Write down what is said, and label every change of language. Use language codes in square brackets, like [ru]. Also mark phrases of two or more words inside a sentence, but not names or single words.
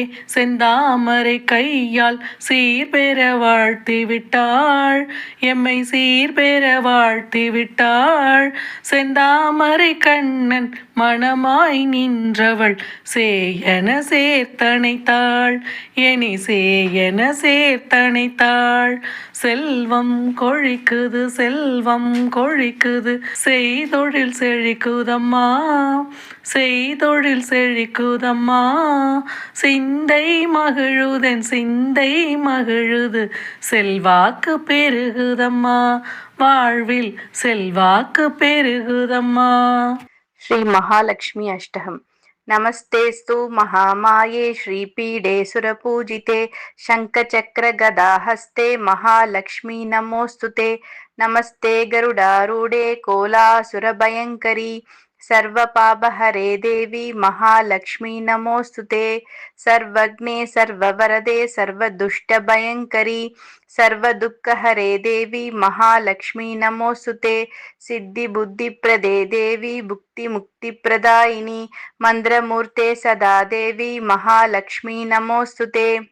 [ta] செந்தாமரை கையால் சீர்பெற வாழ்த்தி விட்டாள் எம்மை சீர்பெற வாழ்த்தி விட்டாள் செந்தாமரை கண்ணன் மணமாய் நின்றவள் சேயன சேர்த்தணைத்தாள் எனி சேயன சேர்த்தணைத்தாள் செல்வம் கொழிக்குது செல்வம் கொழிக்குது செய்தொழில் செழிக்குதம்மா செய்தொழில் செழிக்குதம்மா சிந்தை மகிழுதன் சிந்தை மகிழுது செல்வாக்கு பெருகுதம்மா வாழ்வில் செல்வாக்கு பெருகுதம்மா. [sa] श्री महालक्ष्मी अष्टकम् नमस्तेस्तु महामाये श्रीपीडे सुरपूजिते शङ्खचक्रगदाहस्ते महालक्ष्मी नमोस्तुते नमस्ते गरुडारूढे कोलासुरभयङ्करी सर्वपापहरे देवी महालक्ष्मी नमोस्तुते सर्वज्ञे सर्ववरदे सर्वदुष्टभयङ्करी सर्वदुःखहरे देवी महालक्ष्मी नमोस्तुते सिद्धिबुद्धिप्रदे देवी भुक्तिमुक्तिप्रदायिनी मन्त्रमूर्ते सदा देवी महालक्ष्मी नमोस्तुते